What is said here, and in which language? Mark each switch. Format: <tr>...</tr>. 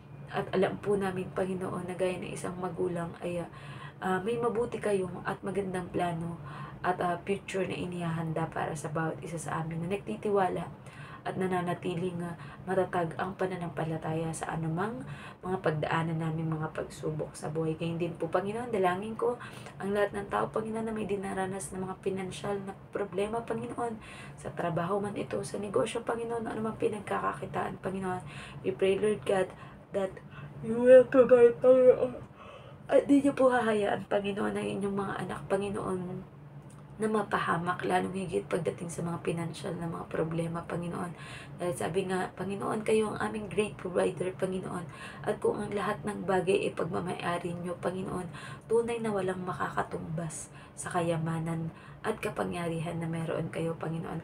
<tl>At alam po namin, Panginoon, na gaya ng isang magulang ay may mabuti kayong at magandang plano at future na inihahanda para sa bawat isa sa amin na nagtitiwala at nananatiling matatag ang pananampalataya sa anumang mga pagdaanan namin, mga pagsubok sa buhay. Kaya din po, Panginoon, dalangin ko ang lahat ng tao, Panginoon, na may dinaranas ng mga pinansyal na problema, Panginoon, sa trabaho man ito, sa negosyo, Panginoon, anumang pinagkakakitaan, Panginoon.</tl> <en>We pray, Lord God, that you will provide, Panginoon.</en> <tl>At di niyo po hahayaan, Panginoon, ang inyong mga anak, Panginoon, na mapahamak, lalong higit pagdating sa mga pinansyal na mga problema, Panginoon. Dahil sabi nga, Panginoon, kayo ang aming</tl> <en>great provider,</en> <tl>Panginoon. At kung ang lahat ng bagay ay pagmamayari nyo, Panginoon, tunay na walang makakatumbas sa kayamanan at kapangyarihan na meron kayo, Panginoon.</tl>